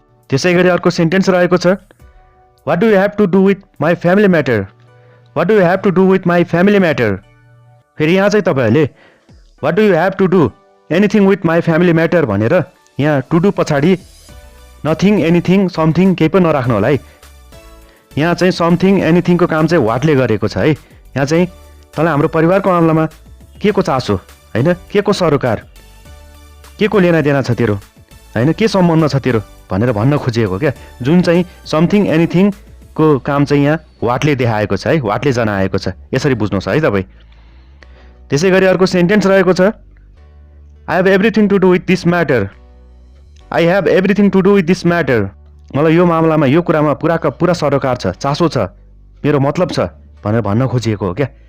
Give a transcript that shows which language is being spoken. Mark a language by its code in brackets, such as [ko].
[ne] त्यसै गरी अर्को सेन्टेन्स रहेको छ [en] What do you have to do with my family matter, what do you have to do with my family matter. [ne] फेरि यहाँ चाहिँ तपाईँहरूले [en] what do you have to do anything with my family matter [ne] भनेर यहाँ to do पछाडि [en] nothing anything something [ne] केही पनि नराख्नु होला है। यहाँ चाहिँ समथिङ एनिथिङको काम चाहिँ वाटले गरेको छ है। यहाँ चाहिँ तँलाई हाम्रो परिवारको मामलामा के को चासो होइन, के को सरोकार, के को लेनादेना छ तेरो होइन, के सम्बन्ध छ तेरो भनेर भन्न खोजिएको क्या। जुन चाहिँ समथिङ एनिथिङको काम चाहिँ यहाँ वाटले देखाएको छ है, वाटले जनाएको छ। यसरी बुझ्नुहोस् है तपाईँ। त्यसै गरी अर्को सेन्टेन्स रहेको छ [en] I have everything to do with this matter, I have everything to do with this matter. [ne] मलाई यो मामलामा यो कुरामा पुरा सरोकार छ, चासो छ, मेरो मतलब छ भनेर भन्न खोजिएको हो क्या।